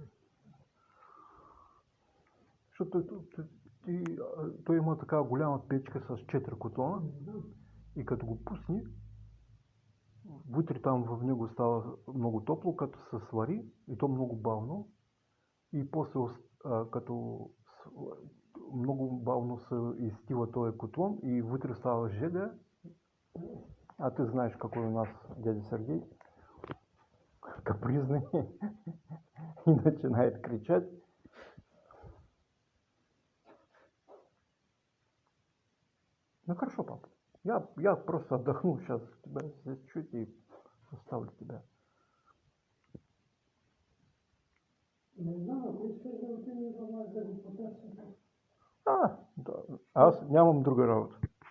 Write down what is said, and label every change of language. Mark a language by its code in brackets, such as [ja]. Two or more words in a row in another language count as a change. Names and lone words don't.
[bg] Защото той има така голяма печка с 4 котлона и като го пусне, вътре там в него става много топло, като се свари и то много бавно. И после като много бавно се изстива този котлон и вътре става жега. А ти знаеш какво е у нас дядя Сергей. [ru] Капризный и начинает кричать. Ну хорошо, папа. Я просто отдохну сейчас тебя здесь чуть и оставлю тебя. [bg] Не знам, ако искаш да отидем да го потърсим. Да. Аз нямам друга работа.